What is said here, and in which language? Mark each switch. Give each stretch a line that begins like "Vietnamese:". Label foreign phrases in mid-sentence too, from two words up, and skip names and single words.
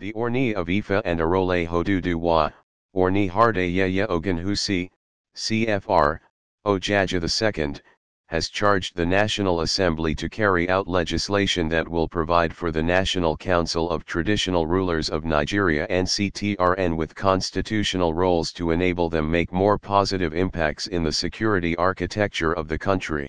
English: Orni of Ifa and Arole Hoduduwa, Orni Harde Yeye Ogunwusi, CFR, Ojaja II, has charged the National Assembly to carry out legislation that will provide for the National Council of Traditional Rulers of Nigeria (NCTRN) with constitutional roles to enable them make more positive impacts in the security architecture of the country.